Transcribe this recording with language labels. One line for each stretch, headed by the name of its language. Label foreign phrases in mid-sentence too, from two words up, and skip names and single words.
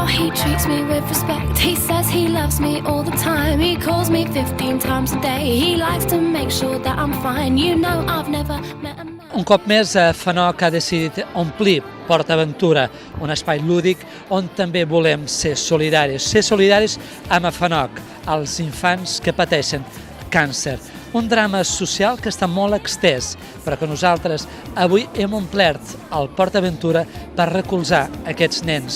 English: treats me with respect. He says he loves me all the time. He calls me 15 times a day. He likes to make sure that I'm fine. You know I've never met a man.
Catalan: Un cop més, FANOC ha decidit omplir PortAventura, un espai lúdic on també volem ser solidaris amb FANOC, els infants que pateixen càncer. Un drama social que està molt extès, però que nosaltres avui hem omplert el PortAventura per recolzar aquests nens.